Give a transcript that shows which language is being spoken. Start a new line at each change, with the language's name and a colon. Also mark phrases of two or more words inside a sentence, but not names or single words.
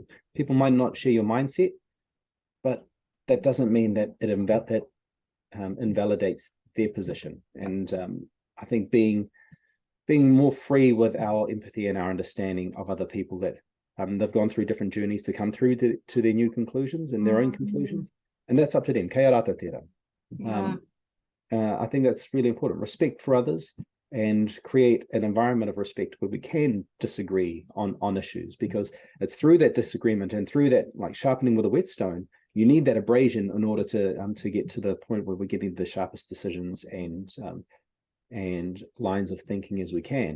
English: People might not share your mindset, but that doesn't mean that it invalidates their position. And I think being more free with our empathy and our understanding of other people, that they've gone through different journeys to come through to their new conclusions and their own conclusions, and that's up to them.
Māori: Kaya rata tērā.
English: I think that's really important. Respect for others, and create an environment of respect where we can disagree on issues, because it's through that disagreement and through that, like sharpening with a whetstone, you need that abrasion in order to get to the point where we're getting the sharpest decisions and lines of thinking as we can.